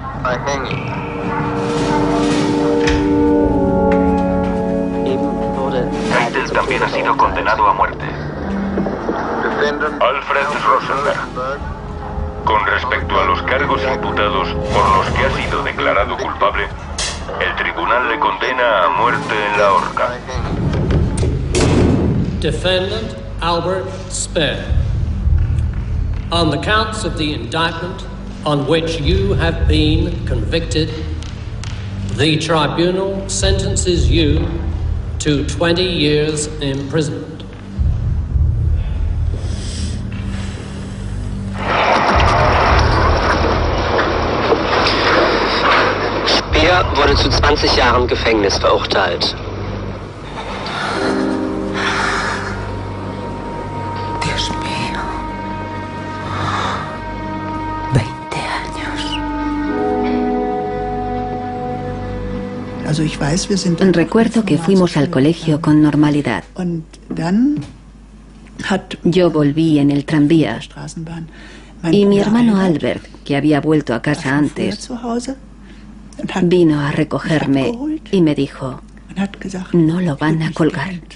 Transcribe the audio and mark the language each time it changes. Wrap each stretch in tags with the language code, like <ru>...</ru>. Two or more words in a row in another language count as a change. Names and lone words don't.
<es>Keitel también ha sido condenado a muerte. Alfred Rosenberg, con respecto a los cargos imputados por los que ha sido declarado culpable, el tribunal le condena a muerte en la horca.</es> <en>Defendant Albert Speer, on the counts of the indictment on which you have been convicted, The tribunal sentences you to 20 years imprisonment.</en> <de>Speer wurde zu 20 Jahren Gefängnis verurteilt.</de> <es>Dios mío. 20 años. Recuerdo que fuimos al colegio con normalidad. Yo volví en el tranvía y mi hermano Albert, que había vuelto a casa antes, vino a recogerme y me dijo, no lo van a colgar.</es>